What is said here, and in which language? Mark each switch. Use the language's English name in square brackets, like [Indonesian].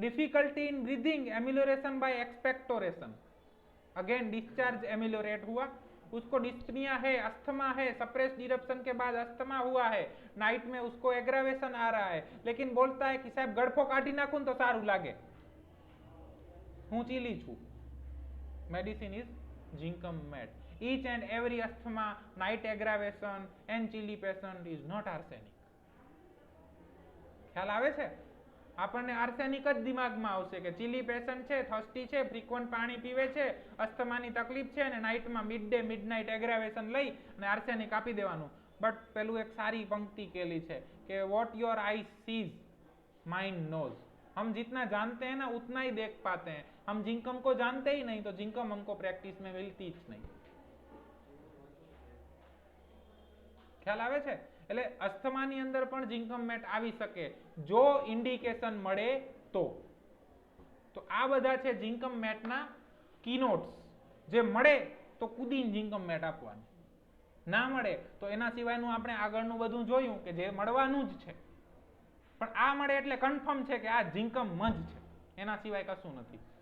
[English] difficulty in breathing amelioration by expectoration, [Hindi] again discharge एम्यूलोरेट हुआ, उसको dyspnoea है, अस्थमा है, सप्रेस्ड इरप्शन के बाद अस्थमा हुआ है, नाइट में उसको एग्रावेशन आ रहा है, लेकिन बोलता है कि साहब [Gujarati] गड़फो काटी नाखूं तो सारू लागे, हूँ चीली छू। [English] Medicine is zincum met. Each and every asthma, night aggravation and chilly patient is not arsenic। [Gujarati] ખ્યાલ આવે છે? આપણને આર્સેનિક જ દિમાગમાં આવશે કે ચીલી પેશન્ટ છે, થર્સ્ટી છે, ફ્રીક્વન્ટ પાણી પીવે છે, અસ્થમાની તકલીફ છે અને નાઇટમાં મિડ ડે મિડનાઇટ એગ્રાવેશન લઈ અને આર્સેનિક આપી દેવાનું। બટ પેલું એક સારી પંક્તિ કેલી છે કે [English] What your eye sees mind knows. [Hindi] हम जितना जानते हैं ना उतना ही देख पाते हैं, हम जिंकम को जानते ही नहीं तो जिंकम हमको प्रैक्टिस में मिलती જ नहीं। [Gujarati] ખ્યાલ આવે છે? એટલે અસ્થમાની અંદર પણ जिंकम મેટ આવી શકે જો ઇન્ડિકેશન મળે તો આ બધા છે जिंकम મેટના કીનોટ્સ। જે મળે તો કૂદીને जिंकम મેટ આપવાનું, ના મળે તો એના સિવાયનું આપણે આગળનું બધું જોયું કે જે મળવાનું જ છે, પણ આ મળે એટલે કન્ફર્મ છે કે આ जिंकम જ છે, એના સિવાય કશું નથી।